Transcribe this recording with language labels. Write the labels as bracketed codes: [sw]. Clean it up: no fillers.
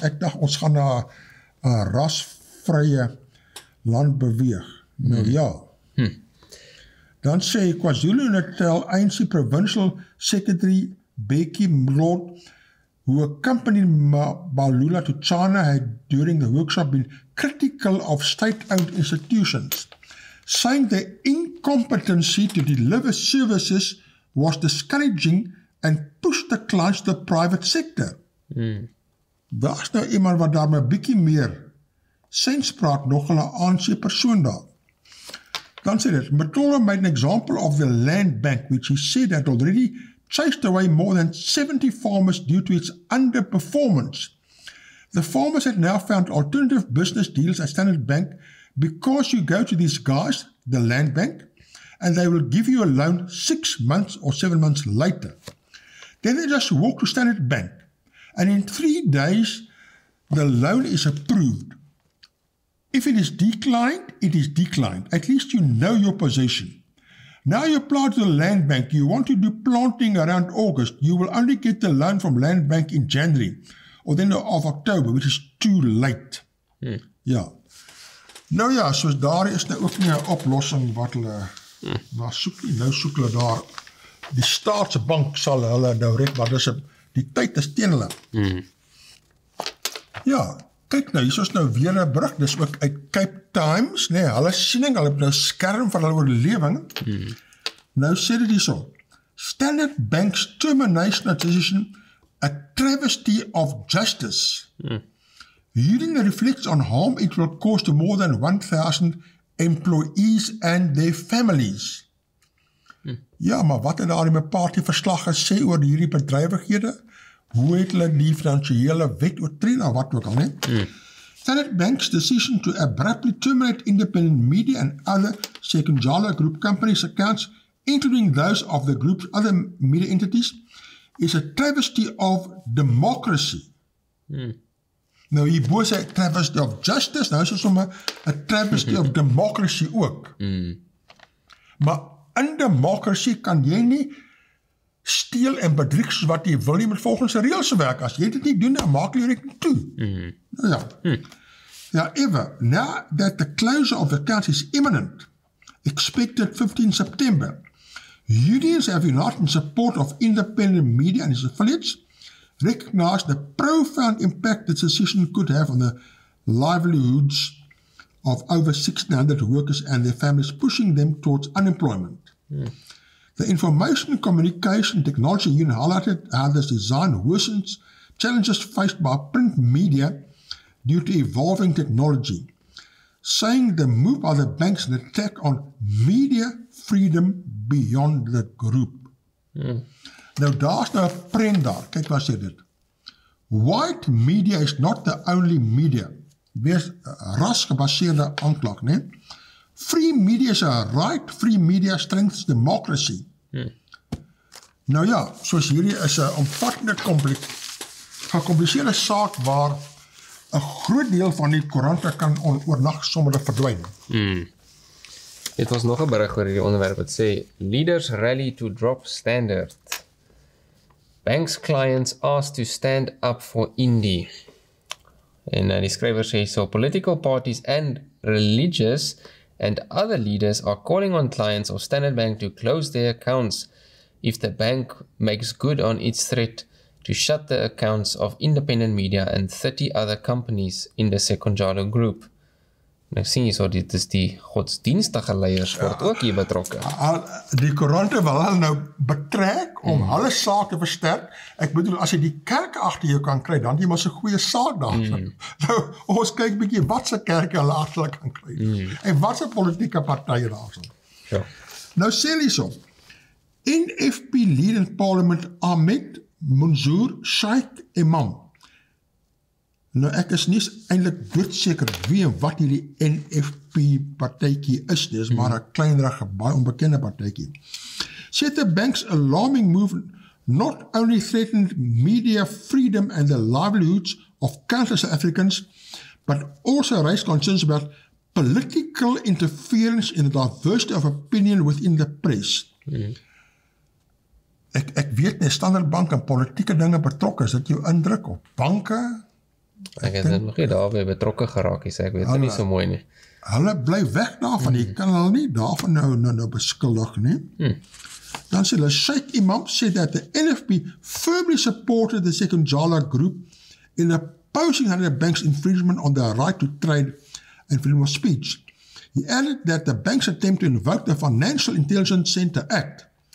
[af] Ek dink ons gaan na 'n rasvrye land beweeg. Nou ja. Dan sê [en] KwaZulu-Natal ANC Provincial Secretary Becky Mlot, who accompanied Balula to China, had during the workshop been critical of state-owned institutions, saying their incompetency to deliver services was discouraging and pushed the clients to the private sector. [af] Daar is nou iemand wat daar 'n bietjie meer sens praat, nog hulle ANC persoon daar. Dan sê dit, [en] Matola made an example of the land bank, which he said had already chased away more than 70 farmers due to its underperformance. The farmers had now found alternative business deals at Standard Bank because you go to these guys, the land bank, and they will give you a loan 6 months or 7 months later. Then they just walk to Standard Bank, and in 3 days, the loan is approved. If it is declined, it is declined. At least you know your position. Now you apply to the land bank, you want to do planting around August, you will only get the loan from land bank in January, or then of October, which is too late. [af] Ja. Nou ja, soos daar is nou ook nie 'n oplossing wat hulle maar soek nie. Nou soek hulle daar, die staatsbank sal hulle nou red, maar die tyd is teen hulle. Ja, kyk nou, hier is nou weer 'n brug, dis ook uit Cape Times, nee, hulle siening, hulle het nou skerm van hulle oorlewing. Nou sê dit hierso, [en] Standard Bank's termination decision, a travesty of justice. Hearing reflects on harm it will cause to more than 1,000 employees and their families. [af] Ja, maar wat het daar in my partieverslag gesê oor hierdie bedrywighede? Hoe het hulle die finansiële wet oortree, of wat ook al, nie? [en] Standard Bank's decision to abruptly terminate independent media and other �𝐴𝐾𝐬𝐿𝐴 Group companies' accounts, including those of the group's other media entities, is a travesty of democracy. [af] Nou hierbo sê [en] travesty of justice, [af] nou is dit sommer 'n [en] travesty of democracy [af] ook. Maar in democracy kan jy nie steel en bedrieg soos wat jy wil nie, met volgens die reëls werk. As jy dit nie doen, dan maak jy rekening toe. Nou ja. [en] However, now that the closure of the accounts is imminent, expected 15 September, unions have united in support of independent media and its affiliates, recognize the profound impact this decision could have on the livelihoods of over 1,600 workers and their families, pushing them towards unemployment. The Information Communication Technology Union highlighted how this design worsens challenges faced by print media due to evolving technology, saying the move by the banks is an attack on media freedom beyond the group. [af] Nou daar's nou 'n prent daar, kyk wat sê dit. [en] White media is not the only media. [af] Wees rasgebaseerde aanklag, né? [en] Free media is a right, free media strengthens democracy. [af] Nou ja, soos hierdie is 'n omvattende gecompliseerde saak waar 'n groot deel van die koerante kan oornag sommer verdwyn. Dit was nog 'n berig oor hierdie onderwerp wat sê, [en] leaders rally to drop standard. Banks clients asked to stand up for Indie. [af] En die skrywer sê so, [en] political parties and religious and other leaders are calling on clients of Standard Bank to close their accounts if the bank makes good on its threat to shut the accounts of independent media and 30 other companies in the 𝐴𝐾𝐬𝐿𝐴 Group. [af] Nou sien jy so, dit is die godsdienstige leiers word ook hier betrokke. Die koerante wil hulle nou betrek om hulle saak te versterk. Ek bedoel, as jy die kerk agter jou kan kry, dan het jy maar so 'n goeie saak daar. Nou, ons kyk bietjie wat se kerke hulle agter hulle kan kry. En wat se politieke partye daar is. Ja. Nou sê hulle so, NFP [en] lead in parliament [af] Ahmed Mansour Sheikh Imam. Nou ek is nie eintlik doodseker wie en wat hierdie NFP partytjie is, dis maar 'n kleinerige, baie onbekende partytjie. [en] Said the bank's alarming move not only threatened media freedom and the livelihoods of countless Africans, but also raised concerns about political interference in the diversity of opinion within the press. [af] Ek weet nie, Standard Bank en politieke dinge betrokke, is dit jou indruk op banke? Ek het dit nog nie daarby betrokke geraak, ek weet dit nie so mooi nie. Hulle bly weg daarvan, jy kan hulle nie daarvan nou beskuldig nie. Dan sê hulle, [en] Sheikh Imam said that the NFP firmly supported the 𝐴𝐶𝐽𝐺 group in opposing the bank's infringement on their right to trade and freedom of speech. He added that the bank's attempt to invoke the Financial Intelligence Center Act.